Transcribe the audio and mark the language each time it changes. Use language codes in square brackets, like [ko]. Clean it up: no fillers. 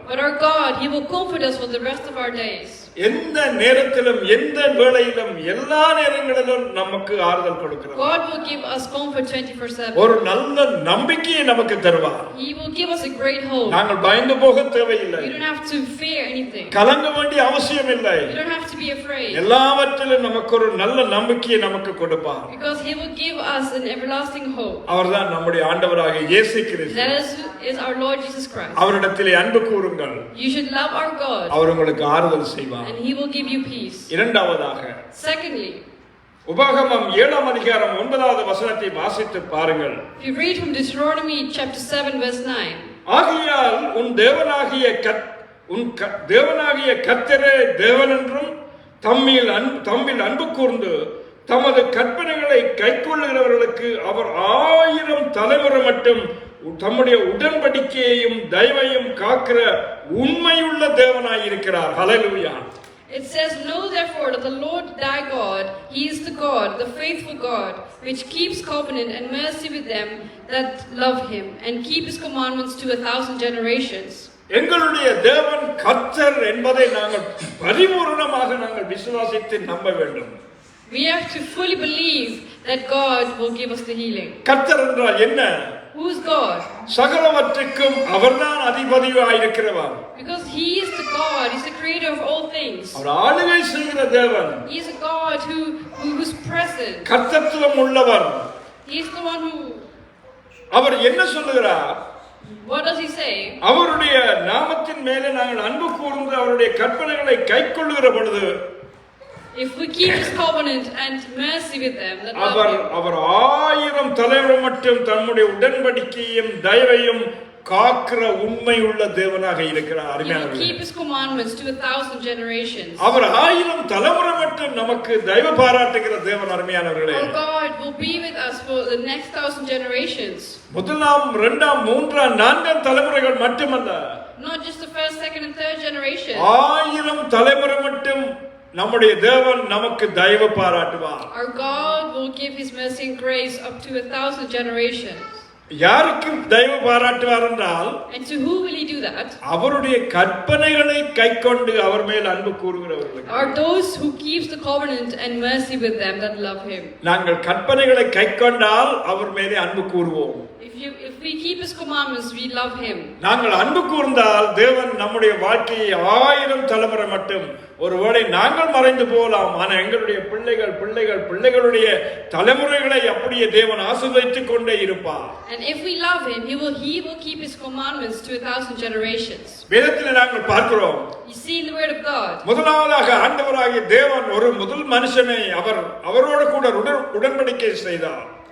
[en] But our God, He will comfort us for the rest of our days. [ta] எந்த நேரத்திலும் எந்த வேளையிலும் எல்லா நேரங்களிலும் நமக்கு ஆறுதல் கொடுக்கிறார். [en] God will give us comfort 24/7. [ta] ஒரு நல்ல நம்பிக்கையை நமக்கு தருவார். [en] He will give us a great hope. [ta] நாங்கள் பயந்து போக தேவையில்லை. [en] You don't have to fear anything. [ta] கலங்க வேண்டிய அவசியம் இல்லை. [en] You don't have to be afraid. [ta] எல்லாவற்றிலும் நமக்கு ஒரு நல்ல நம்பிக்கையை நமக்கு கொடுப்பார். [en] Because He will give us an everlasting hope. [ta] அவர்தான் நம்முடைய ஆண்டவராகிய இயேசு கிறிஸ்து. [en] That is our Lord Jesus Christ. [ta] அவரிடத்திலே அன்பு கூறுங்கள். [en] You should love our God. [ta] அவர் உங்களுக்கு ஆறுதல் செய்வார். [en] And He will give you peace. [ta] இரண்டாவதாக, [en] Secondly, [ta] உபாகமம் 7ஆம் அதிகாரம் 9வது வசனத்தை வாசித்து பாருங்கள். [en] if you read from Deuteronomy chapter 7 verse 9. [ta] ஆகையால் உன் தேவனாகிய கர்த்தரே தேவன் என்றும் தம்மில் அன்பு கூர்ந்து தமது கற்பனைகளை கைக்கொள்ளுகிறவர்களுக்கு அவர் 1000 தலைமுறை மட்டும் தம்முடைய உடன்படிக்கையையும் தயவையும் காக்கிற உண்மையுள்ள தேவனாய் இருக்கிறார். ஹல்லேலூயா. [en] It says, "Know therefore that the Lord thy God, He is the God, the faithful God, which keeps covenant and mercy with them that love Him, and keep His commandments to 1000 generations." [ta] எங்களுடைய தேவன் கர்த்தர் என்பதை நாங்கள் பரிபூரணமாக நாங்கள் விசுவாசித்து நம்ப வேண்டும். [en] We have to fully believe that God will give us the healing. [ta] கர்த்தர் என்றால் என்ன? [en] Who is God? [ta] சகலவற்றுக்கும் அவர்தான் அதிபதியாய் இருக்கிறவர். [en] Because He is the God, He's the creator of all things. [ta] அவர் ஆளுகை செய்கிற தேவன். [en] He is a God who's present. [ta] கர்த்தத்துவம் உள்ளவர். [en] He is the one who. [ta] அவர் என்ன சொல்லுகிறார்? [en] What does He say? [ta] அவருடைய நாமத்தின் மேலே நாங்கள் அன்பு கூர்ந்து அவருடைய கற்பனைகளை கைக்கொள்ளுகிற பொழுது, [en] if we keep His covenant and mercy with them that love Him, [ta] அவர் 1000 தலைமுறை மட்டும் தம்முடைய உடன்படிக்கையும் தயவையும் காக்கிற உண்மை உள்ள தேவனாக இருக்கிறார். [en] He will keep His commandments to 1000 generations. [ta] அவர் 1000 தலைமுறை மட்டும் நமக்கு தயவு பாராட்டுகிற தேவன். அருமையானவர்களே, [en] Our God will be with us for the next 1000 generations. [ta] முதலாம், இரண்டாம், மூன்றாம், நான்காம் தலைமுறைகள் மட்டுமல்ல, [en] Not just the first, second and third generation. [ta] 1000 தலைமுறை மட்டும் நம்முடைய தேவன் நமக்கு தயவு பாராட்டுவார். [en] Our God will give His mercy and grace up to 1000 generations. [ta] யாருக்கு தயவு பாராட்டுவார் என்றால், [en] And to who will He do that? [ta] அவருடைய கற்பனைகளை கைக்கொண்டு அவர் மேல் அன்பு கூறுகிறவர்களுக்கு. [en] Are those who keeps the covenant and mercy with them that love Him. [ta] நாங்கள் கற்பனைகளை கைக்கொண்டால் அவர் மேலே அன்பு கூறுவோம். [en] If we keep His commandments, we love Him. [ta] நாங்கள் அன்பு கூர்ந்தால் தேவன் நம்முடைய வாழ்க்கையை 1000 தலைமுறை மட்டும், ஒருவேளை நாங்கள் மறைந்து போகலாம், ஆனால் எங்களுடைய பிள்ளைகளுடைய தலைமுறைகளை அப்படியே தேவன் ஆசீர்வதித்துக் கொண்டே இருப்பார். [en] And if we love Him, He will keep His commandments to 1000 generations. [ta] வேதத்தில் நாங்கள் பார்க்கிறோம், [en] You see in the Word of God. [ta] முதலாவதாக ஆண்டவராகிய தேவன் ஒரு முதல் மனுஷனை அவரோடு கூட உடன்படிக்கை செய்தார்.